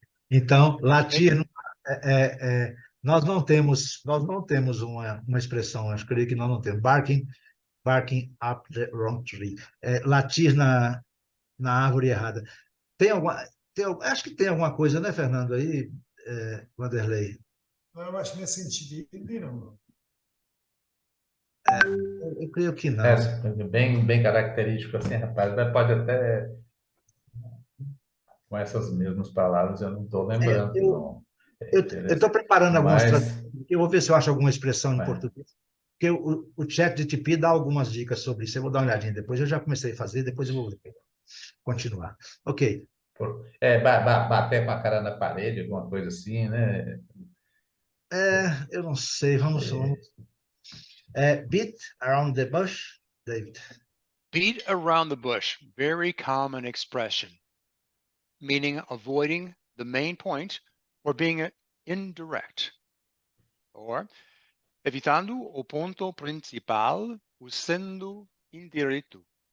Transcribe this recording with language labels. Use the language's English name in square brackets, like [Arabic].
[Portuguese] Então, latir, nós não temos uma expressão, acho que nós não temos. [English] Barking up the wrong tree. [Portuguese] Latir na árvore errada. Acho que tem alguma coisa, né, Fernando, aí, Wanderlei? Eu acho que nesse sentido, não. Eu creio que não. Bem característico assim, rapaz. Mas pode até, com essas mesmas palavras, eu não estou lembrando, não. Eu estou preparando algumas Mas, traduções, eu vou ver se eu acho alguma expressão em Vai. português, porque o ChatGPT dá algumas dicas sobre isso, eu vou dar uma olhadinha depois, eu já comecei a fazer, depois eu vou continuar. Ok. Bater com a cara na parede, alguma coisa assim, né? Eu não sei, vamos. [English] Beat around the bush, David. Beat around the bush, very common expression, meaning avoiding the main point or being indirect. [Portuguese] Or evitando o ponto principal usando indireto.